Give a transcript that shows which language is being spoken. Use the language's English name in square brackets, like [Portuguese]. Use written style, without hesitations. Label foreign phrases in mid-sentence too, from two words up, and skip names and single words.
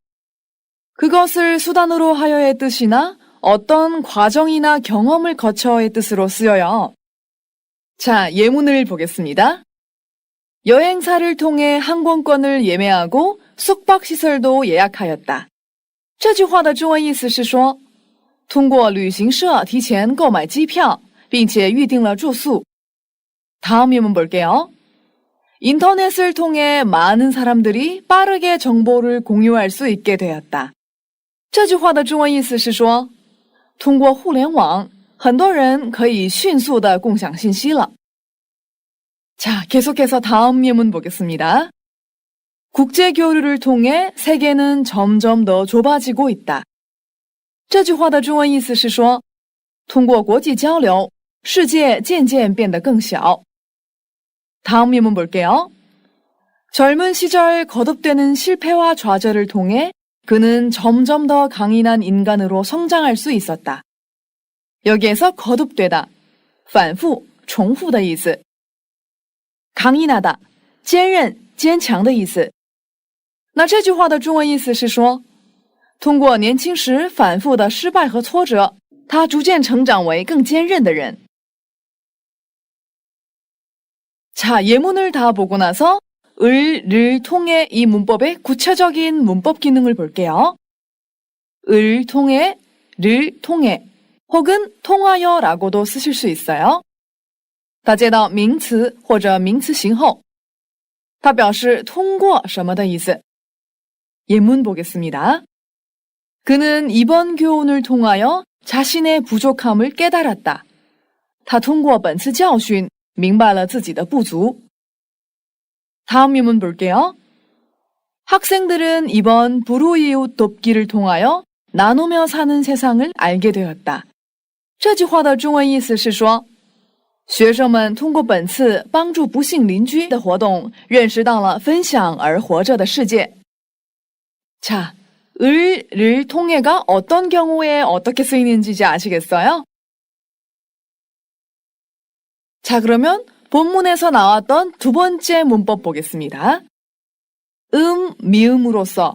[Korean] 그것을 수단으로 하여의 뜻이나 어떤 과정이나 경험을 거쳐의 뜻으로 쓰여요. 자, 예문을 보겠습니다. 여행사를 통해 항공권을 예매하고 숙박시설도 예약하였다. [Chinese] 这句话的中文意思是说通过旅行社提前购买机票并且预定了住宿. [Korean] 다음 예문 볼게요. 인터넷을 통해 많은 사람들이 빠르게 정보를 공유할 수 있게 되었다. [Chinese] 这句话的中文意思是说通过互联网很多人可以迅速地共享信息了. [Korean] 자, 계속해서 다음 예문 보겠습니다. 국제 교류를 통해 세계는 점점 더 좁아지고 있다. [Chinese] 这句话的中文意思是说通过国际交流世界渐渐变得更小. [Korean] 다음 예문 볼게요. 젊은 시절 거듭되는 실패와 좌절을 통해 그는 점점 더 강인한 인간으로 성장할 수 있었다. 여기에서 거듭되다, [Chinese] 反复,重复的意思. 강인하다, 坚韧,坚强的意思. 那这句话的中文意思是说通过年轻时反复的失败和挫折，他逐渐成长为更坚韧的人. [Korean] 자, 예문을 다 보고 나서 을를 통해 이 문법의 구체적인 문법 기능을 볼게요. 을 통해, 를 통해, 혹은 통하여라고도 쓰실 수 있어요. [Chinese] 它接到名词或者名词型后，它表示通过什么的意思. [Korean] 예문 보겠습니다. 그는 이번 교훈을 통하여 자신의 부족함을 깨달았다. [Chinese] 他通过本次教训明白了自己的不足. [Korean] 다음 예문 볼게요. 학생들은 이번 불우이웃 돕기를 통하여 나누며 사는 세상을 알게 되었다. [Chinese] 这句话的中文意思是说学生们通过本次帮助不幸邻居的活动认识到了分享而活着的世界. [Korean] 자, 을을 통해가 어떤 경우에 어떻게 쓰이는지 이제 아시겠어요? 자, 그러면 본문에서 나왔던 두 번째 문법 보겠습니다. 미음으로써.